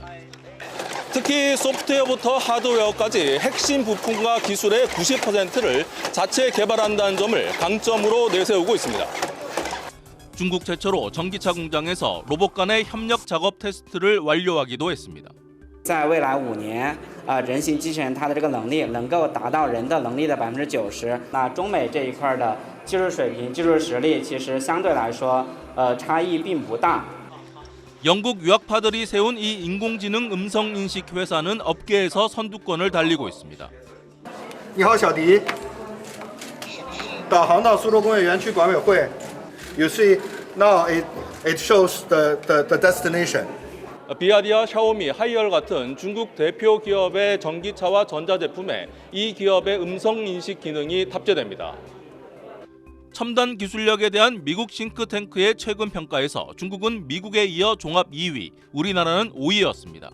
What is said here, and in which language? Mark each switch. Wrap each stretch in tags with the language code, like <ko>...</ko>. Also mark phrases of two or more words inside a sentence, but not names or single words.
<ko>특히 소프트웨어부터 하드웨어까지 핵심 부품과 기술의 90%를 자체 개발한다는 점을 강점으로 내세우고 있습니다. 중국 최초로 전기차 공장에서 로봇 간의 협력 작업 테스트를 완료하기도 했습니다.</ko> <zh>在未来5年，人形机器人它的这个能力能够达到人的能力的90%。那中美这一块的技术水平、技术实力其实相对来说，差异并不大。</zh> <ko>영국 유학파들이 세운 이 인공지능 음성 인식 회사는 업계에서 선두권을 달리고 있습니다.</ko> <zh>你好，小迪。导航到苏州工业园区管委会。</zh> <en>You see now it shows the destination.</en> <ko>비아디아, 샤오미, 하이얼 같은 중국 대표 기업의 전기차와 전자제품에 이 기업의 음성 인식 기능이 탑재됩니다. 첨단 기술력에 대한 미국 싱크탱크의 최근 평가에서 중국은 미국에 이어 종합 2위, 우리나라는 5위였습니다.</ko>